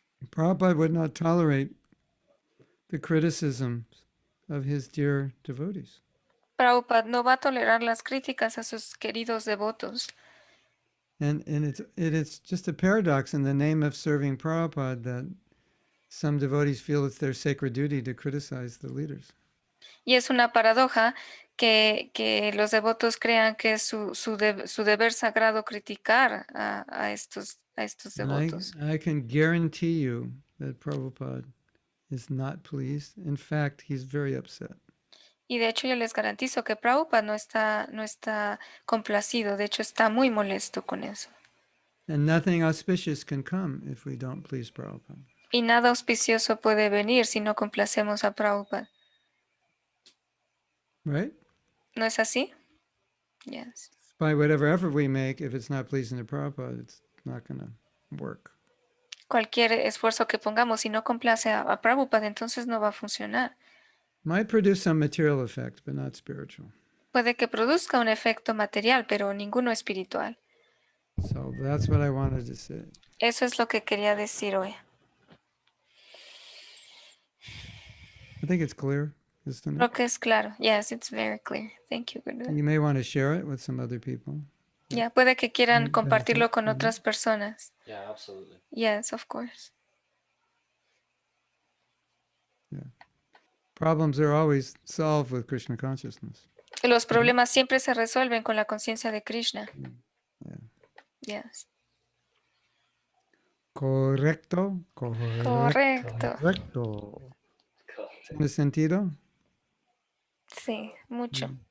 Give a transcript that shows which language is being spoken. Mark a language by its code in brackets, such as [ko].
[en] Prabhupada would not tolerate the criticisms of his dear devotees. [es] Prabhupada no va a tolerar las críticas a sus queridos devotos. [en] And it's just a paradox in the name of serving Prabhupada that some devotees feel it's their sacred duty to criticize the leaders. [es] Y es una paradoja que los devotos crean que es su deber sagrado criticar a estos [en] And [es] devotos. [en] I can guarantee you that Prabhupada is not pleased. In fact, he's very upset. [es] Y de hecho yo les garantizo que Prabhupada no está complacido, de hecho está muy molesto con eso. [en] And nothing auspicious can come if we don't please Prabhupada. [es] Y nada auspicioso puede venir si no complacemos a Prabhupada. [en] Right? [es] ¿No es así? Yes. [en] By whatever effort we make, if it's not pleasing to Prabhupada, it's not going to work. [es] cualquier esfuerzo que pongamos, si no complace a Prabhupada, entonces no va a funcionar. [en] Might produce some material effect, but not spiritual. [es] Puede que produzca un efecto material, pero ninguno espiritual. [en] So that's what I wanted to say. [es] Eso es lo que quería decir hoy. [en] I think it's clear, isn't it? [es] Creo que es claro. [en] Yes, it's very clear. Thank you, Gurudev. You may want to share it with some other people. [es] Ya, puede que quieran [en] benefit [es] compartirlo con [en] from it. [es] otras personas. [en] Yeah, absolutely. Yes, of course. Problems are always solved with Krishna consciousness. [es] Los problemas siempre se resuelven con la conciencia de Krishna. [en] Yes. [es] Correcto. Correcto. Correcto. ¿Tiene sentido? Sí, mucho.